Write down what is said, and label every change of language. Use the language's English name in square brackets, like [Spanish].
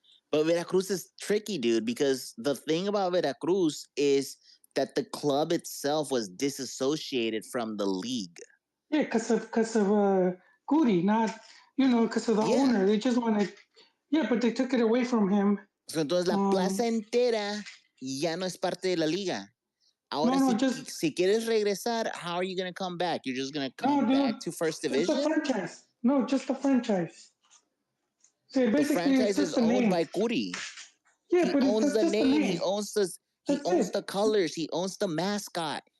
[English] But Veracruz is tricky, dude, because the thing about Veracruz is that the club itself was disassociated from the league. Yeah, because of Guri, not because of the owner. They just wanted, but they took it away from him. [Spanish] So entonces la plaza entera ya no es parte de la liga. Ahora, si quieres regresar, [English] how are you going to come back? You're just going to come back to first division? Just the franchise. No, just the franchise. So the franchise is owned by Guri. Yeah, he but owns the name. He owns the colors. He owns the mascot.